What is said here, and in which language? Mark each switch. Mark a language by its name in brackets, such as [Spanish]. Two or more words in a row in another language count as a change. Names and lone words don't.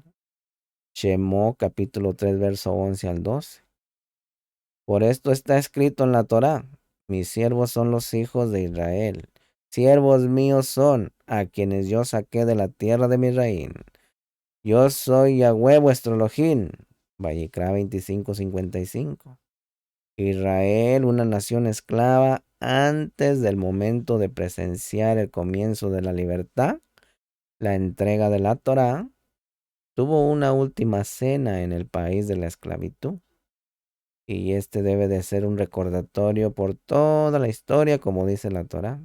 [Spanish] Shemó capítulo 3, verso 11 al 12. Por esto está escrito en la Torá: mis siervos son los hijos de Israel. Siervos míos son a quienes yo saqué de la tierra de Misraín. Yo soy Yahweh vuestro Elohim. Vayikra 25:55. Israel, una nación esclava, antes del momento de presenciar el comienzo de la libertad, la entrega de la Torá, tuvo una última cena en el país de la esclavitud. Y este debe de ser un recordatorio por toda la historia, como dice la Torá.